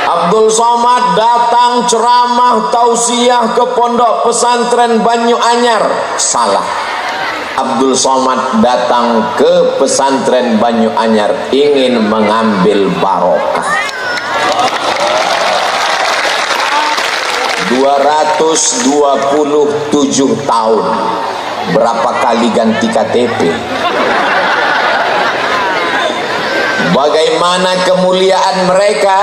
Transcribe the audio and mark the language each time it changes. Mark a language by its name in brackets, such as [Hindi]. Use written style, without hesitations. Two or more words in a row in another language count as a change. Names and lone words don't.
[Indonesian] Abdul Somad datang ceramah tausiah ke pondok pesantren Banyu Anyar. Salah. Abdul Somad datang ke pesantren Banyu Anyar ingin mengambil barokah. 227 tahun. Berapa kali ganti KTP? Bagaimana kemuliaan mereka.